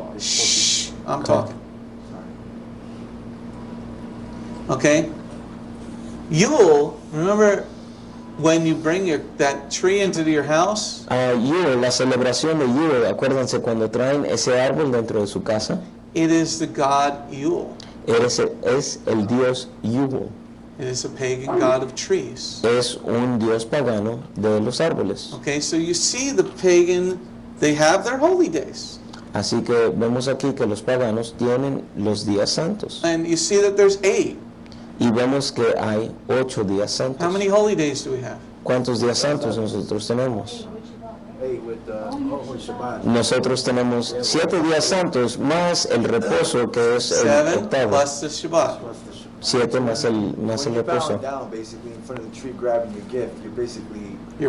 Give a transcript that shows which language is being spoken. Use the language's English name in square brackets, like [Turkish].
[English] Shh, I'm talking. Okay? Yule, remember when you bring that tree into your house? [Spanish] Yule, la celebración de Yule, acuérdense cuando traen ese árbol dentro de su casa, [English] It is the god Yule. [Spanish] es el dios Yule. [English] It is a pagan god of trees. [Spanish] Es un dios pagano de los árboles. [English] Okay, so you see the pagan, they have their holy days. [Spanish] Así que vemos aquí que los paganos tienen los días santos. [English] And you see that there's 8. [Spanish] Y vemos que hay 8 días santos. [English] How many holy days do we have? [Spanish] ¿Cuántos días santos nosotros tenemos? [English] Hey, with Shabbat. [Spanish] Nosotros tenemos 7 días santos más el reposo que es el [English] 7 [Spanish] octavo. [English] plus the Shabbat. [Spanish] 7 más el [English] When you're [Spanish] reposo. [English] bowing down, basically, in front of the tree, grabbing your gift, you're